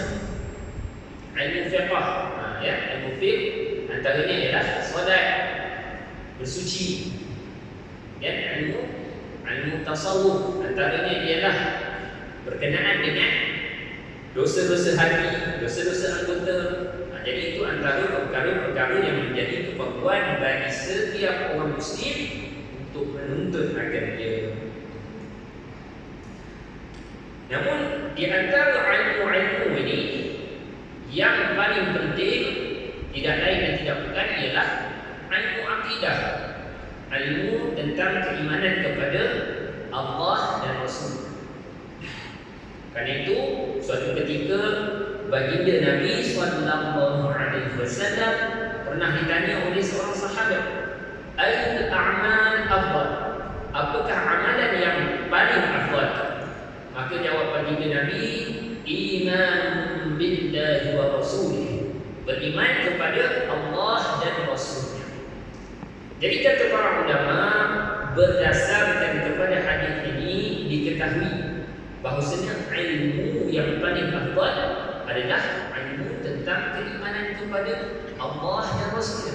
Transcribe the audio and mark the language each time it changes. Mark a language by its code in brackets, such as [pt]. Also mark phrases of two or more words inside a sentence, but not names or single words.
[ms] Ilmu fiqh, ilmu fiqh antaranya ialah solat, bersuci. Dan ilmu tasawuf antaranya ialah berkenaan dengan dosa-dosa hati, dosa-dosa anggota. Jadi itu antara perkara-perkara yang menjadi kefarduan bagi setiap orang muslim untuk menuntut akan dia. Namun di antara ilmu-ilmu ini yang paling penting tidak lain dan tidak bukan ialah ilmu akidah, ilmu tentang keimanan kepada Allah dan Rasul. Karena itu suatu ketika baginda Nabi [ar] sallallahu alaihi wasallam [ms] pernah ditanya oleh seorang sahabat, [ar] ayyul a'mal afdal? [ms] Apakah amalan yang paling afdal? Maka jawab baginda Nabi, [ar] iman billahi wa rasulih, [ms] beriman kepada Allah dan Rasulnya. Jadi kata para ulama, berdasarkan kepada hadis ini diketahui bahawasanya ilmu yang paling afdal adalah ilmu tentang keimanan kepada Allah dan Rasulnya.